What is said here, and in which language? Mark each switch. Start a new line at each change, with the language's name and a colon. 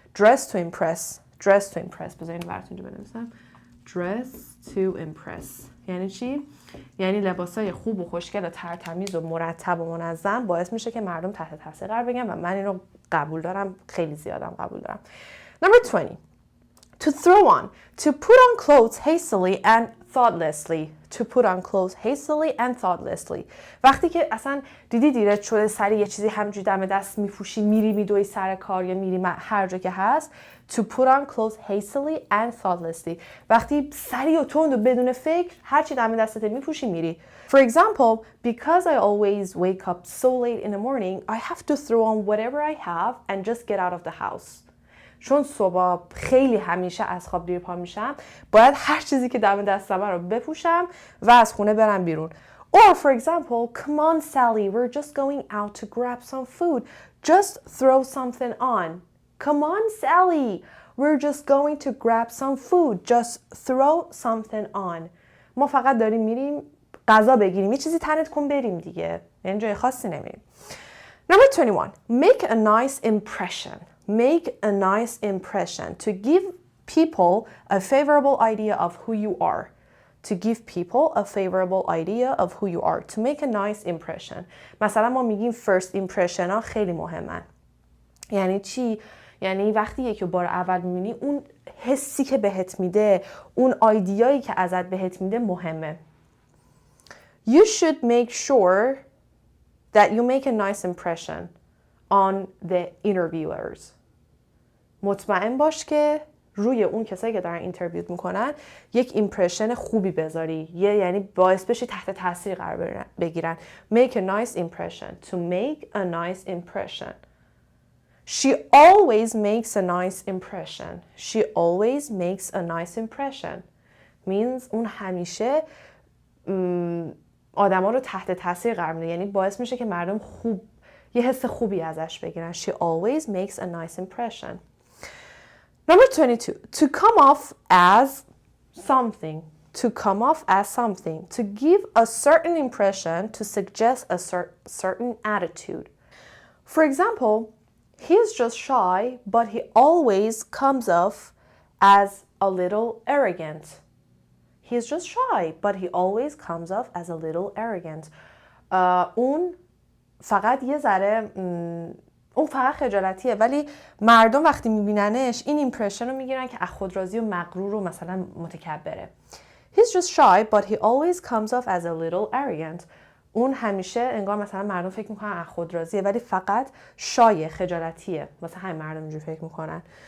English: dress to impress. dress to impress.
Persian: بذارین براتون اینجا بنویسم.
English: dress to impress
Persian: یعنی چی؟ یعنی لباسای خوب و خوشگل و ترتمیز و مرتب و منظم باعث میشه که مردم تحت تاثیر قرار بگیرن و من اینو قبول دارم، خیلی زیادم قبول دارم.
English: Number 20. To throw on. To put on clothes hastily and thoughtlessly. To put on clothes hastily and thoughtlessly.
Persian: وقتی که اصلا دیدی دیرت شده سری یه چیزی همینجوری دم دست میپوشی، میری میدوی سر کار یا میری هر جا که هست.
English: To put on clothes hastily and thoughtlessly.
Persian: وقتی سری و تند و بدون فکر هر چی دم دستت میپوشی میری.
English: For example, because I always wake up so late in the morning, I have to throw on whatever I have and just get out of the house.
Persian: چون صبح خیلی همیشه از خواب دیر پا میشم، باید هر چیزی که دم دستم رو بپوشم و از خونه برم بیرون.
English: Or for example, come on Sally, we're just going out to grab some food. Just throw something on. Come on Sally, we're just going to grab some food. Just throw something on.
Persian: ما فقط داریم میریم غذا بگیریم، یه چیزی تنت کن بریم دیگه، یعنی جای خاصی نمیریم.
English: Number 21. Make a nice impression. Make a nice impression. To give people a favorable idea of who you are. To give people a favorable idea of who you are. To make a nice impression.
Persian: مثلا ما میگیم first impression ها خیلی مهمن. یعنی چی؟ یعنی وقتی یکی بار اول میبینی اون حسی که بهت میده، اون آیدیایی که ازت بهت میده مهمه.
English: You should make sure that you make a nice impression on the interviewers.
Persian: مطمئن باش که روی اون کسایی که دارن اینترویوت میکنن یک ایمپرشن خوبی بذاری، یعنی باعث بشی تحت تاثیر قرار بگیرن.
English: Make a nice impression. To make a nice impression. She always makes a nice impression. She always makes a nice impression.
Persian: Means اون همیشه آدما رو تحت تاثیر قرار میده، یعنی باعث میشه که مردم خوب یه حس خوبی ازش بگیرن.
English: She always makes a nice impression. Number 22. To come off as something. To come off as something. To give a certain impression, to suggest a certain attitude. For example, he is just shy, but he always comes off as a little arrogant. He is just shy, but he always comes off as a little arrogant.
Persian: اون فقط یه ذره اون فقط خجالتیه، ولی مردم وقتی میبیننش این ایمپرشن رو میگیرن که خودراضی و مغرور و مثلا متکبره.
English: He's just shy, but he always comes off as a little arrogant.
Persian: اون همیشه انگار مثلا مردم فکر میکنن خودراضیه ولی فقط شایه، خجالتیه. مثلا همین مردم اینجوری فکر میکنن.